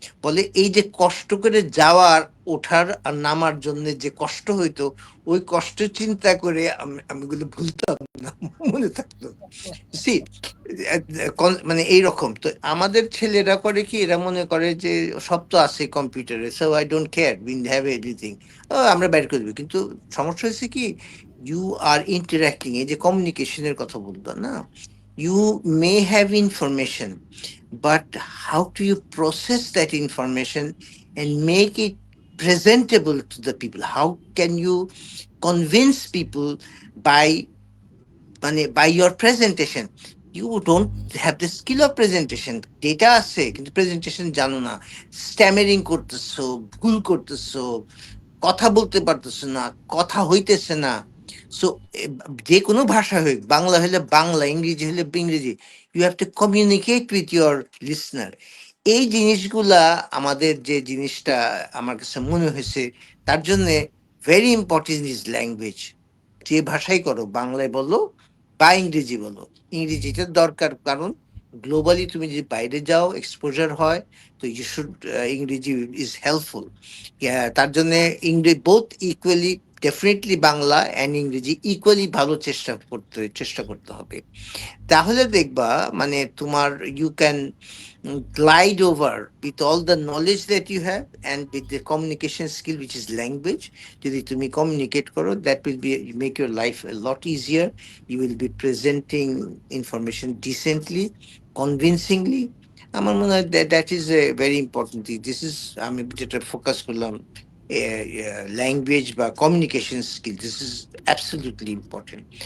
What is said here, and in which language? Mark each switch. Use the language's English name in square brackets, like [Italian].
[Bangla] বলে এই যে কষ্ট করে যাওয়ার, ওঠার আর নামার জন্য যে কষ্ট হইতো, ওই কষ্ট চিন্তা করে আমি এগুলো ভুলতাম না, মনে থাকতো। সি, মানে এইরকম তো আমাদের ছেলেরা করে কি, এরা মনে করে যে সব তো আছে কম্পিউটারে, [English] so I don't care, we have everything, [Bangla] আমরা বের করে দেবো। কিন্তু সমস্যা হচ্ছে কি, [English] you are interacting, [Bangla] এই যে কমিউনিকেশনের কথা বলতো না, [English] you may have information, but how do you process that information and make it presentable to the people? How can you convince people by by your presentation? You don't have the skill of presentation, [Bangla] data আছে কিন্তু presentation জানো না, stammering করতেছো, ভুল করতেছো, কথা বলতে পারতেছে না, কথা হইতেছে না। সো যে কোনো ভাষা হোক, বাংলা হলে বাংলা, ইংরেজি হলে ইংরেজি, [English] You have to communicate with your listener. [Bangla] এই জিনিসগুলা, আমাদের যে জিনিসটা আমার কাছে মনে হয়েছে, তার জন্যে ভেরি ইম্পর্টেন্ট ইজ ল্যাঙ্গুয়েজ। যে ভাষাই করো, বাংলায় বলো বা ইংরেজি বলো, ইংরেজিটা দরকার, কারণ গ্লোবালি তুমি যদি বাইরে যাও, এক্সপোজার হয়, তো ইউ শুড, ইংরেজি ইজ হেল্পফুল। তার জন্য ইংরেজি both equally, definitely Bangla and ইংরেজি ইকুয়ালি ভালো চেষ্টা করতে হবে। তাহলে দেখবা মানে তোমার, [English] You can glide over with all the knowledge that you have and with the communication skill, which is language. [Bangla] যদি তুমি [English] communicate করো, that will be make your life a lot easier. You will be presenting information decently, convincingly. [Bangla] আমার মনে হয় [English] that is a very important thing. [Bangla] This is, আমি যেটা focus করলাম, language বা communication skill, [English] This is absolutely important.